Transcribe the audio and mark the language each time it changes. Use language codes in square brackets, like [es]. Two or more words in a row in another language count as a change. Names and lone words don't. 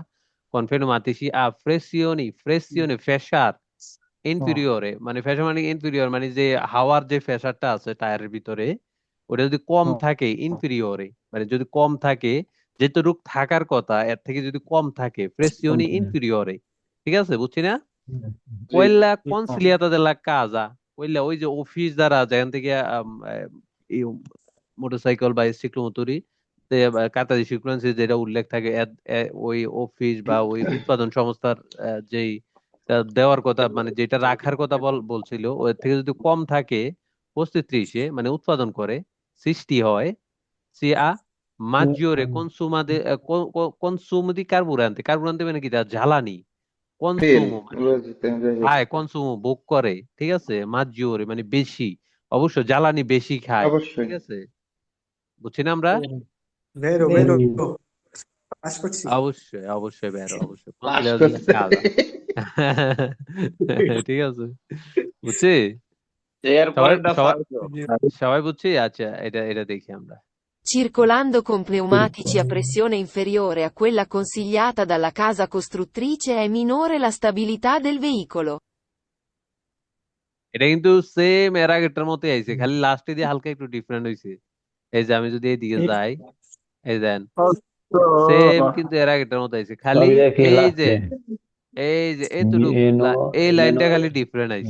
[it] con pneumatici pressione [bn] ফেসার ইনফিরিয়রে মানে ফেসার মানে ইনফিরিয়র মানে যে হাওয়ার যে ফেসারটা আছে টায়ারের ভিতরে ওটা যদি কম থাকে, ইনফিরিয়রে মানে যদি কম থাকে, যেটুক থাকার কথা এর থেকে যদি কম থাকে, [it] pressione inferiore, [bn] ঠিক আছে বুঝছি না? জি। [it] quella consigliata della casa, quella [bn] ওই যে অফিস দ্বারা যেখান থেকে মোটরসাইকেল বা সাইক্লোমোটরি কাতারি সিকুয়েন্সে যেটা উল্লেখ থাকে ওই অফিস বা ওই উৎপাদন সংস্থার যেই দেওয়ার কথা মানে যেটা রাখার কথা বলছিল ওর থেকে যদি কম থাকে 35 মানে উৎপাদন করে, সৃষ্টি হয়, [it] si ha maggiore consumo di carburante, carburante মানে কি? জ্বালানি, [bn] তেল কনসুমো মানে বুঝতে যাই হোক। খায়, কনসুমো ভোগ করে, ঠিক আছে। মাজিওরে মানে বেশি, অবশ্য জ্বালানি বেশি খায়, অবশ্যই। ঠিক আছে। বুঝছি না আমরা? বেরো বেরো পাস করছি। অবশ্যই অবশ্যই বেরো, অবশ্যই পাস [it] consigliata dalla [bn] করতে কাদা। ঠিক আছে, বুঝছি। এর সবাই পরেরটা সবাই ফালসো। সবাই বুঝছি। আচ্ছা এটা দেখি আমরা। [it] Circolando con pneumatici a pressione inferiore a quella consigliata dalla casa costruttrice è minore la stabilità del veicolo. [bn] এটা কিন্তু সেম এর আগেরটার মতোই আইছে, খালি লাস্টে দিয়ে হালকা একটু ডিফারেন্ট হইছে। এই যে আমি যদি এইদিকে যাই, এই দেন সেম [it] Falso. [bn] কিন্তু এর আগেরটার মতো আইছে, খালি [it] Sabia che [bn] এই যে [it] latte [bn] এতটুক [it] meno [bn] এই লাইনটা খালি ডিফারেন্ট আইছে,